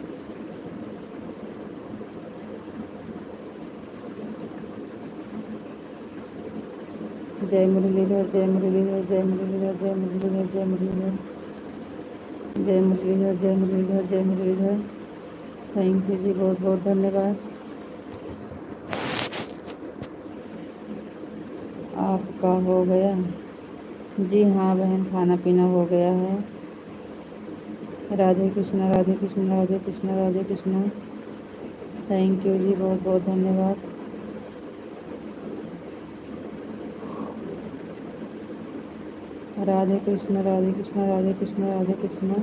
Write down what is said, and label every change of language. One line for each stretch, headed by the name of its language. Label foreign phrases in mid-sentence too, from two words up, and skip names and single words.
Hindi: जय मुरलीधर, जय मुरलीधर, जय मुरलीधर, जय मुरलीधर, जय मुरलीधर, जय मुरलीधर, जय मुरलीधर, जय मुरलीधर।
English: thank you
Hindi: जी, बहुत बहुत धन्यवाद। आपका हो गया? जी हाँ बहन, खाना पीना हो गया है। राधे कृष्णा, राधे कृष्णा, राधे कृष्णा, राधे कृष्णा।
English: thank you
Hindi: जी, बहुत बहुत धन्यवाद। राधे कृष्ण राधे कृष्ण राधे कृष्ण राधे कृष्ण।